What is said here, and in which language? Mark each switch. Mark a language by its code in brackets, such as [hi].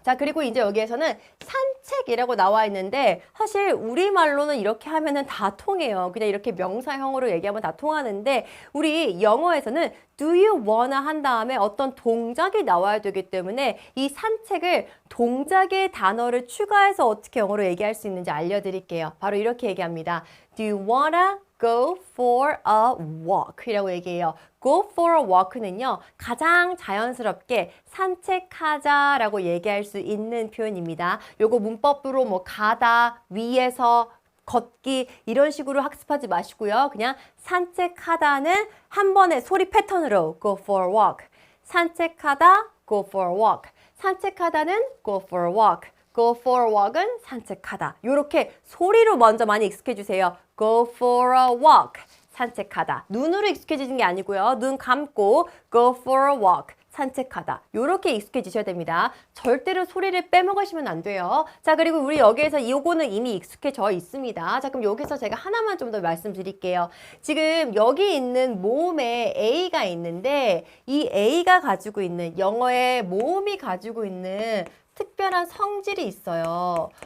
[ko] 자, 그리고 이제 여기에서는 산책이라고 나와 있는데 사실 우리말로는 이렇게 하면은 다 통해요. 그냥 이렇게 명사형으로 얘기하면 다 통하는데 우리 영어에서는 [en] do you wanna [ko] 한 다음에 어떤 동작이 나와야 되기 때문에 이 산책을 동작의 단어를 추가해서 어떻게 영어로 얘기할 수 있는지 알려드릴게요. 바로 이렇게 얘기합니다. [en] Do you wanna go for a walk [ko] 이라고 얘기해요. [en] go for a walk는요. [ko] 가장 자연스럽게 산책하자라고 얘기할 수 있는 표현입니다. 요거 문법으로 뭐 가다, 위에서, 걷기 이런 식으로 학습하지 마시고요. 그냥 산책하다는 한 번의 소리 패턴으로 [en] go for a walk. [ko] 산책하다, [en] go for a walk. [ko] 산책하다는 [en] go for a walk. go for a walk은 [ko] 산책하다. 이렇게 소리로 먼저 많이 익숙해 주세요. [en] go for a walk. [ko] 산책하다. 눈으로 익숙해지는 게 아니고요. 눈 감고 [en] go for a walk. [ko] 산책하다. 이렇게 익숙해지셔야 됩니다. 절대로 소리를 빼먹으시면 안 돼요. 자, 그리고 우리 여기에서 이거는 이미 익숙해져 있습니다. 자, 그럼 여기서 제가 하나만 좀 더 말씀드릴게요. 지금 여기 있는 모음에 A가 있는데 이 A가 가지고 있는 영어의 모음이 가지고 있는 특별한 성질이 있어요.